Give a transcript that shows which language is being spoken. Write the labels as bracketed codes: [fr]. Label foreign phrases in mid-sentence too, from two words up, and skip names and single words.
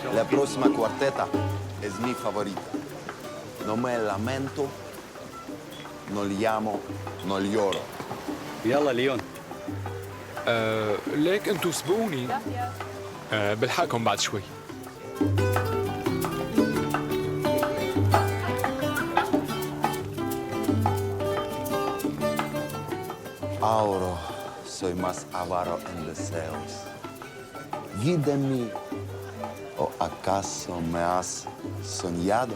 [es] próxima cuarteta es mi favorita. No me lamento, no llamo, no lloro. [ar] يلا ليون. ليك انتوا سبقوني. بلحقكم بعد شوي. [es] Ahora soy más avaro en deseos. Vida en mí, ¿o acaso me has soñado?